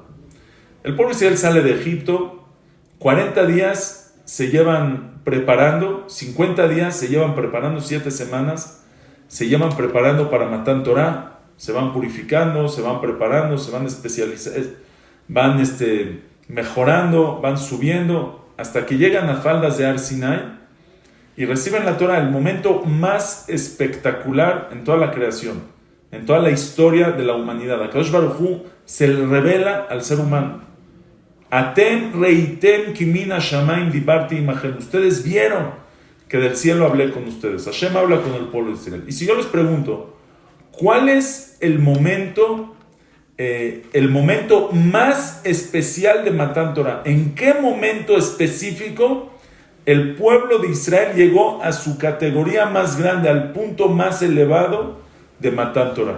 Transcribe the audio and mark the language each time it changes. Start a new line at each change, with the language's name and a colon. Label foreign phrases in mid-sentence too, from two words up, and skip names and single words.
Spanish: El pueblo de Israel sale de Egipto, 40 días se llevan preparando, 50 días se llevan preparando, 7 semanas se llevan preparando para
Hebrew: מתן תורה,
Spanish: se van purificando, se van preparando, se van especializando, van mejorando, van subiendo, hasta que llegan a faldas de Har Sinai y reciben la Torah, el momento más espectacular en toda la creación, en toda la historia de la humanidad.
Hebrew: הקדוש ברוך הוא
Spanish: se le revela al ser humano.
Hebrew: אתם ראיתם כי מן השמים דברתי עמכם.
Spanish: Ustedes vieron que del cielo hablé con ustedes. Hashem habla con el pueblo de Israel. Y si yo les pregunto, ¿cuál es el momento más especial de
Hebrew: מתן תורה?
Spanish: ¿En qué momento específico el pueblo de Israel llegó a su categoría más grande, al punto más elevado de
Hebrew: מתן תורה?